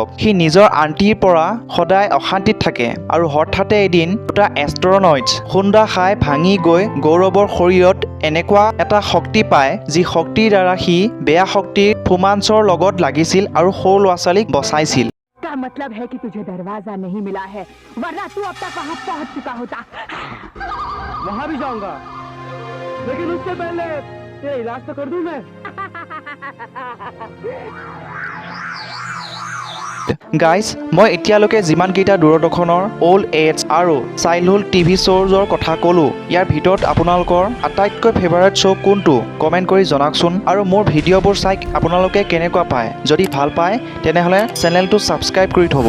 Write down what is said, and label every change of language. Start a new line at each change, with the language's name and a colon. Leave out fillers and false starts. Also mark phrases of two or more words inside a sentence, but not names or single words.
Assamese: সি নিজৰ আণ্টিৰ পৰা সদায় অশান্তিত থাকে আৰু হঠাতে এদিন দুটা এষ্ট্ৰনইটছ খুন্দা খাই ভাঙি গৈ গৌৰৱৰ শৰীৰত এনেকুৱা এটা শক্তি পায় যি শক্তিৰ দ্বাৰা সি বেয়া শক্তিৰ ফুমাঞ্চৰ লগত লাগিছিল আৰু সৰু ল'ৰা ছোৱালীক বচাইছিল।
Hindi: का मतलब है कि तुझे दरवाजा नहीं मिला है, वरना तू अब तक वहां पहुंच चुका होता। वहाँ भी जाऊंगा, लेकिन उससे पहले तेरा इलाज तो कर दूं मैं।
Assamese: গাইজ, মই এতিয়ালৈকে যিমানকেইটা দূৰদৰ্শনৰ
English: old age
Assamese: আৰু
English: childhood TV
Assamese: শ্ব'জৰ কথা ক'লো, ইয়াৰ ভিতৰত আপোনালোকৰ আটাইতকৈ
English: favourite show'
Assamese: কোনটো কমেণ্ট কৰি জনাওকচোন। আৰু মোৰ ভিডিঅ'বোৰ চাই আপোনালোকে কেনেকুৱা পায়। যদি ভাল পায় তেনেহ'লে চেনেলটো ছাবস্ক্ৰাইব কৰি থ'ব।